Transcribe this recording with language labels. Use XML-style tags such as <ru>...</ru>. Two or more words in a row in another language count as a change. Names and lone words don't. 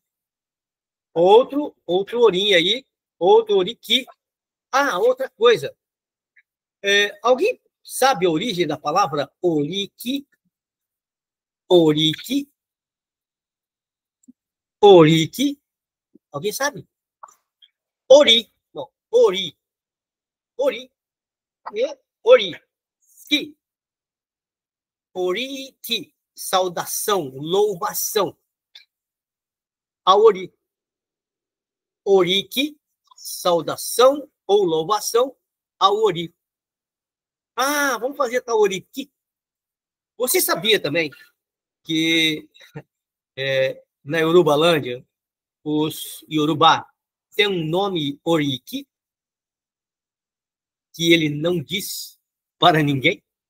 <pt>Outro Orim aí, outro Oriki. Outra coisa. Alguém sabe a origem da palavra Oriki? Oriki? Oriki? Alguém sabe? Ori. Não, Ori. Ori. E Ori. Ki. Oriki. Saudação, louvação. A Ori. Oriki. Saudação ou louvação ao Ori. Vamos fazer tal Oriki. Você sabia também que na Yorubalândia, os Yorubá têm um nome Oriki que ele não diz para ninguém?</pt>